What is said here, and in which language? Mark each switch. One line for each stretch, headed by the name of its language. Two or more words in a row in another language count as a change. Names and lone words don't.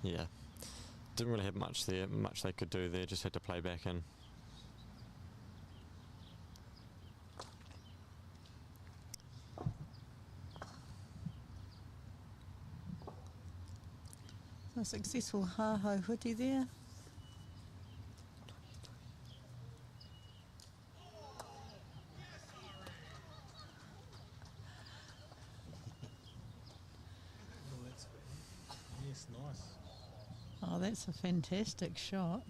English: yeah, didn't really have much they could do there, just had to play back in. So successful ha-ho huti there. Yes, nice. Oh, that's a fantastic shot.